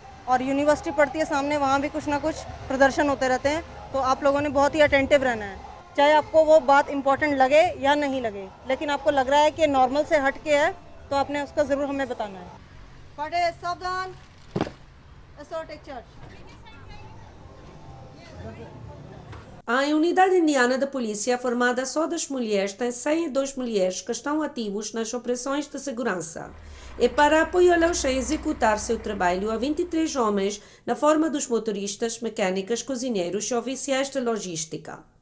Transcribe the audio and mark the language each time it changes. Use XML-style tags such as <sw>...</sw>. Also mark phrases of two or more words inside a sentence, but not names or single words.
<hi>और यूनिवर्सिटी पड़ती है सामने, वहाँ भी कुछ ना कुछ प्रदर्शन होते रहते हैं, तो आप लोगों ने बहुत ही अटेंटिव रहना है। चाहे आपको वो बात इंपॉर्टेंट लगे या नहीं लगे, लेकिन आपको लग रहा है कि नॉर्मल से हट के है तो आपने उसका ज़रूर हमें बताना है। पढ़े सावधान,</hi> <en>take charge.</en> <pt>A unidade indiana de polícia, formada só das mulheres, tem 102 mulheres que estão ativos nas operações de segurança. E para apoiá-los a executar seu trabalho, há 23 homens na forma dos motoristas, mecânicas, cozinheiros e oficiais de logística.</pt>